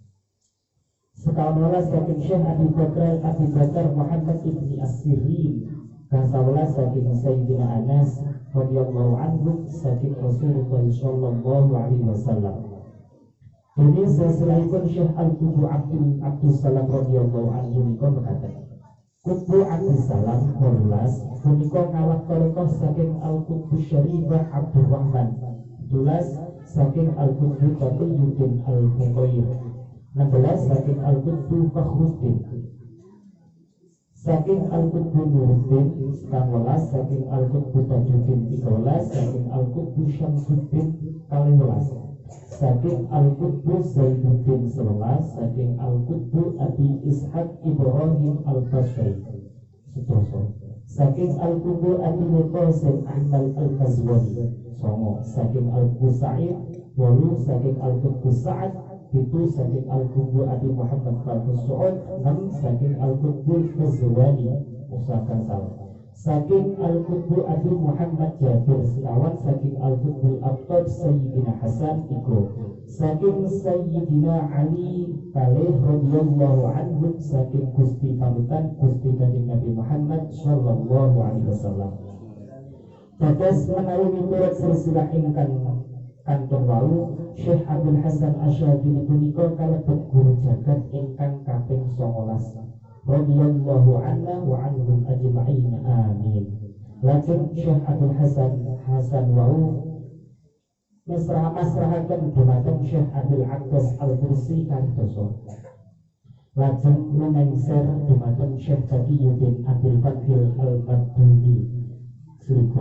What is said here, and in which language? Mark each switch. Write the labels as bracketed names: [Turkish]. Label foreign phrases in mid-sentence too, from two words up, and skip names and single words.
[Javanese] sekawan saking Syekh Abi Bakar Muhammad ibni As-Sirin kasawalas saking Sayyidina Anas [Arabic] radhiyallahu anhu [Javanese] saking Rasulullah [Arabic] sallallahu alaihi wasallam. [Javanese] Ini silsilahipun Syekh Al-Qutbu Abdus Salam [Arabic] radhiyallahu anhu [Javanese] menika mekaten. Qutbu Abdus Salam 12 punika ngawak torikoh saking Al-Qutbu Syarifah Abdurrahman 12 saking Al-Qutbu Taqiyuddin Al-Muqayyid 16 saking Al-Qutbu Fakhruddin saking Al-Qutbu Nuruddin 16 saking Al-Qutbu Tajuddin 13 saking Al-Qutbu Syamsuddin 14 saking Al-Qutbu Zainuddin 11 saking Al-Qutbu Abi Ishaq Ibrahim Al-Basri 11 saking Al-Qutbu Abi Qasim Ahmad Al-Qazwani 9 saking Al-Qutbu Sa'id 8 saking Al-Qutbu Sa'ad itu saking Al-Qutbu Abi Muhammad Farkus Su'ud 6 saking Al-Qutbu Qazwani usahakan salah saking Al-Qutbu Abi Muhammad Jabir sekawan saking Al-Qutbu Al-Abtab Sayyidina Hasan 3 saking Sayyidina Ali kalih [Arabic] radhiyallahu anhu [Javanese] saking Gusti Panutan Gusti Kanjeng Nabi Muhammad [Arabic] sallallahu alaihi wasallam. [Javanese] Dados menawi miturut silsilah ingkang kantor wau Syekh Abdul Hasan Asy-Syadzili punika kalebet guru jagat ingkang kaping 19 [Arabic] radhiyallahu anna wa anhum ajma'in amin. [Javanese] Lajeng Syekh Abdul Hasan wau masrahaken dumateng Syekh Abdul Abbas Al-Bursi kantoso. Lajeng lumengser dumateng Syekh Taqiyuddin Abdul Fadil Al-Maduni selikur.